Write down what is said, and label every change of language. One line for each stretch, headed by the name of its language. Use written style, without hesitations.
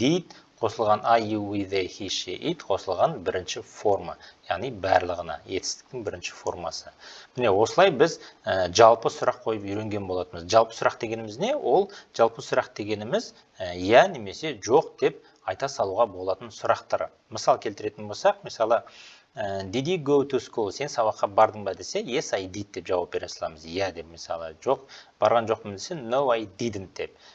Kazakh: Did қосылған
English: I, you, we, they, he, she, it
Kazakh: қосылған бірінші форма, яғни барлығына етістіктің бірінші формасы. Міне осылай біз жалпы сұрақ қойып үйренген болатынбыз. Жалпы сұрақ дегеніміз не? Ол жалпы сұрақ дегеніміз немесе жоқ деп айта салуға болатын сұрақтар. Мысал келтіретін болсақ, мысалы
English: did you go to school?
Kazakh: Сен сабаққа бардың ба десе,
English: yes, I did
Kazakh: деп жауап бере саламыз. Деп, мысалы, жоқ, барған жоқпын десе,
English: no, I didn't
Kazakh: деп.